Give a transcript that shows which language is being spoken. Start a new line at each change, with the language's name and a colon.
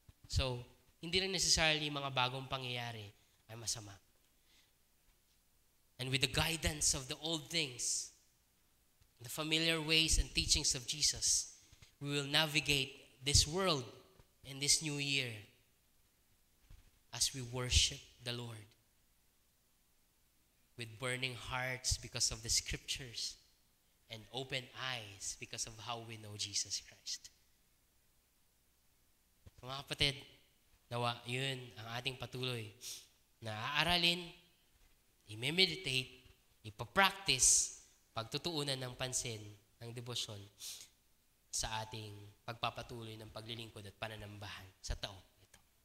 Filipino: So, hindi rin necessarily mga bagong pangyayari ay masama.
English: And with the guidance of the old things, the familiar ways and teachings of Jesus, we will navigate this world in this new year as we worship the Lord with burning hearts because of the scriptures and open eyes because of how we know Jesus Christ.
Filipino: So, mga kapatid, nawa, yun ang ating patuloy na aaralin, i-meditate, ipapractice, pagtutuunan ng pansin, ng debosyon sa ating pagpapatuloy ng paglilingkod at pananambahan sa taong ito.